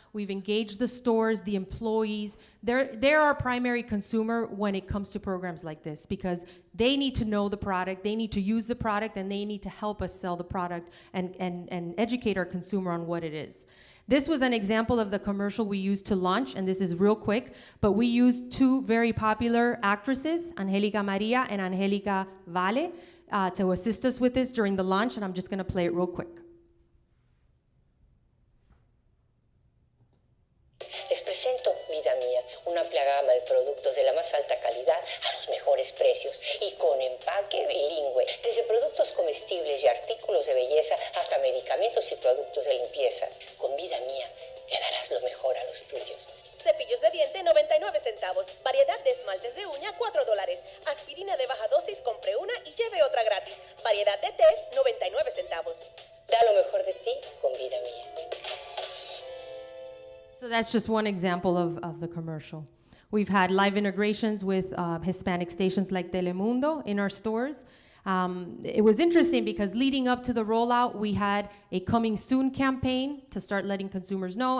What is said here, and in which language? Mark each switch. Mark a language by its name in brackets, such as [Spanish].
[English] We've engaged the stores, the employees. They're our primary consumer when it comes to programs like this, because they need to know the product, they need to use the product, and they need to help us sell the product and educate our consumer on what it is. This was an example of the commercial we used to launch, and this is real quick, but we used two very popular actresses, Angelica Maria and Angelica Vale, to assist us with this during the launch, and I'm just gonna play it real quick. [Spanish] Les presento Vida Mía, una amplia gama de productos de la más alta calidad a los mejores precios y con empaque bilingüe, desde productos comestibles y artículos de belleza hasta medicamentos y productos de limpieza. Con Vida Mía le darás lo mejor a los tuyos. Cepillos de diente 99 centavos, variedad de esmaltes de uña $4, aspirina de baja dosis compre una y lleve otra gratis, variedad de tés 99 centavos. Da lo mejor de ti con Vida Mía. [English] So that's just one example of the commercial. We've had live integrations with Hispanic stations like Telemundo in our stores. It was interesting because leading up to the rollout, we had a coming soon campaign to start letting consumers know.